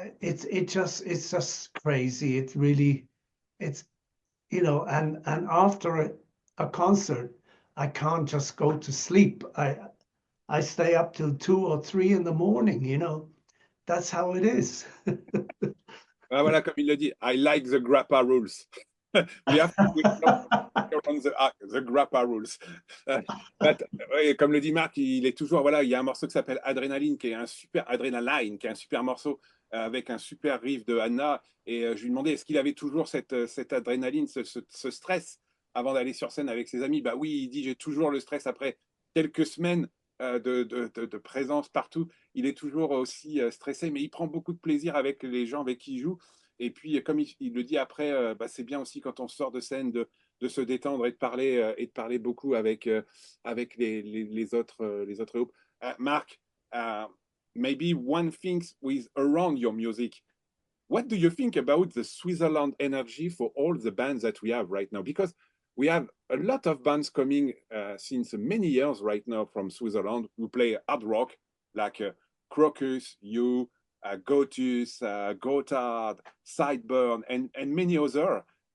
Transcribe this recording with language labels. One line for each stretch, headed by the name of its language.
English: It's just crazy. It really, it's, you know, and after a concert, I can't just go to sleep. I stay up till 2 or 3 in the morning, you know. That's how it is.
French: Ah, voilà, comme il le dit,
English: I like the grappa rules. We have to around the grappa rules.
French: But, ouais, comme le dit Marc, il est toujours, voilà, il y a un morceau qui s'appelle Adrenaline, qui est un super Adrenaline, qui est un super morceau avec un super riff de Anna. Et je lui demandais, est-ce qu'il avait toujours cette adrénaline, ce stress avant d'aller sur scène avec ses amis? Bah oui, il dit, j'ai toujours le stress après quelques semaines de présence partout. Il est toujours aussi stressé, mais il prend beaucoup de plaisir avec les gens avec qui il joue. Et puis, comme il le dit après, bah, c'est bien aussi quand on sort de scène de se détendre et de parler beaucoup avec les autres groupes.
English: Marc, maybe one thing with around your music. What do you think about the Switzerland energy for all the bands that we have right now? Because we have a lot of bands coming since many years right now from Switzerland who play hard rock, like Krokus, you, Gotus, Gotthard, Sideburn, and many other.